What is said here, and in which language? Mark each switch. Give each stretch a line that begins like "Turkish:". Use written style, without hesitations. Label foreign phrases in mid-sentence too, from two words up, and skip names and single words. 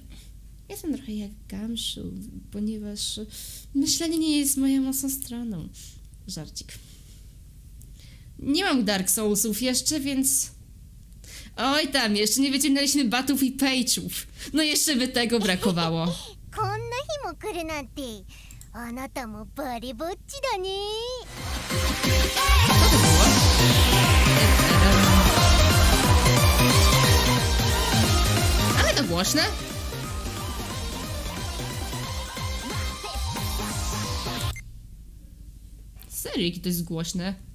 Polish: Jestem trochę jak Gamszu, ponieważ myślenie nie jest moją mocną stroną. Żarcik. Nie mam Dark Soulsów jeszcze, więc... Oj tam, jeszcze nie wyciągnęliśmy batów i page'ów. No jeszcze by tego brakowało.
Japanese: こんな日も来るなんてあなたもバリぼっちだね
Polish: Ale to głośne. Serio, jakie to jest głośne?